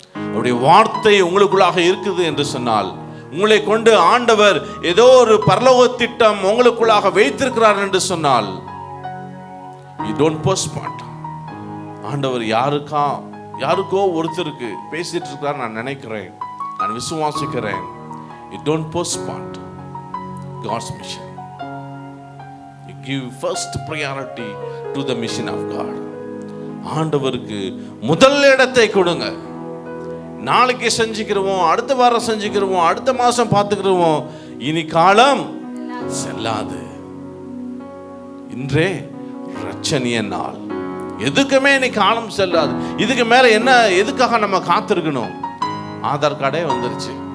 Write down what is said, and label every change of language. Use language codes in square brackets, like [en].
[ta] அவருடைய வார்த்தை உங்களுக்குள்ளாக இருக்குது என்று சொன்னால், உங்களை கொண்டு ஆண்டவர் ஏதோ ஒரு பரலோக திட்டம் உங்களுக்குள்ளாக வைத்திருக்கிறார் என்று சொன்னால், [en] you don't postpone. [ta] ஆண்டவர் யாருக்கோ ஒருத்தருக்கு பேசிட்டு இருக்கிறார் நான் நினைக்கிறேன், நான் விசுவாசிக்கிறேன். [en] You don't postpone God's mission. You give first priority to the mission of God. [ta] ஆண்டவருக்கு முதல் இடத்தை கொடுங்க. நாளைக்கு செஞ்சுக்கிறோம், அடுத்த வாரம் செஞ்சுக்கிறோம், அடுத்த மாசம் பார்த்துக்கிறோம், இனி காலம் செல்லாது. இன்றே ரட்சணிய நாள். எதுக்குமே இனி காலம் செல்லாது. இதுக்கு மேல என்ன, எதுக்காக நம்ம காத்திருக்கணும்? ஆதார் கார்டே வந்துருச்சு.